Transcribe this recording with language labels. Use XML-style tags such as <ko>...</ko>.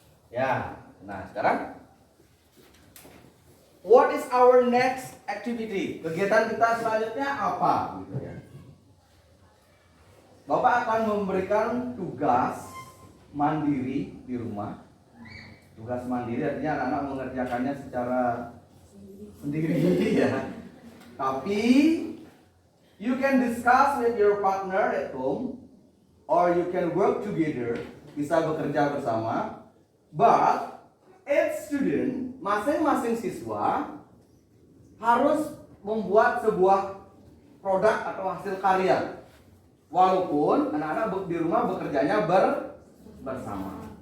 <id>Ya. Nah, sekarang</id> <en>what is our next activity?</en> <id>Kegiatan kita selanjutnya apa? Gitu ya. Bapak akan memberikan tugas mandiri di rumah Tugas mandiri artinya anak-anak mengerjakannya secara sendiri ya.</id> <en>Tapi you can discuss with your partner at home or you can work together,</en> <id>bisa bekerja bersama.</id> <en>But each student,</en> <id>masing-masing siswa harus membuat sebuah produk atau hasil karya. Walaupun anak-anak di rumah bekerjanya bersama.</id>